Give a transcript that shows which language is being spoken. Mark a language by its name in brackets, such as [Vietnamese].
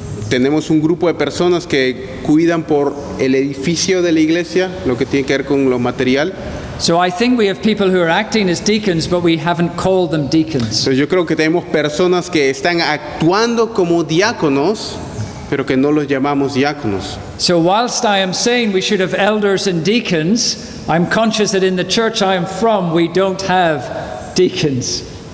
[Spanish] Tenemos un grupo de personas que cuidan por el edificio de la iglesia, lo que tiene que ver con lo material. [English] So I think we have people who are acting as deacons, but we haven't called them deacons. [Spanish] Entonces yo creo que tenemos personas que están actuando como diáconos, pero que no los llamamos diáconos. [English] So whilst I am saying we should have elders and deacons, I'm conscious that in the church I am from, we don't have deacons.